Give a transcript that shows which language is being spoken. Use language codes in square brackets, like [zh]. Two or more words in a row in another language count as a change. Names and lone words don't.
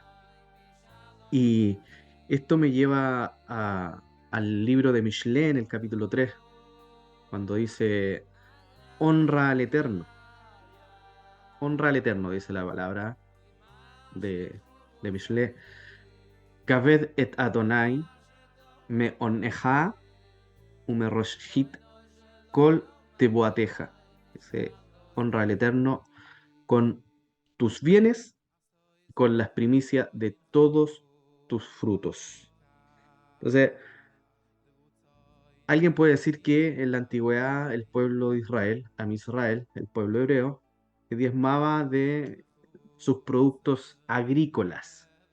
[es] Y esto me lleva al libro de Mishlé en el capítulo 3 cuando dice, honra al Eterno, dice la palabra de Mishlé, [he] כבד את ה' מהונך ומראשית כל תבואתך. [es] Dice, honra al Eterno con tus bienes, con las primicias de todos tus frutos. Entonces, alguien puede decir que en la antigüedad el pueblo de Israel, [he] עם ישראל, [es] el pueblo hebreo, se diezmaba de sus productos agrícolas.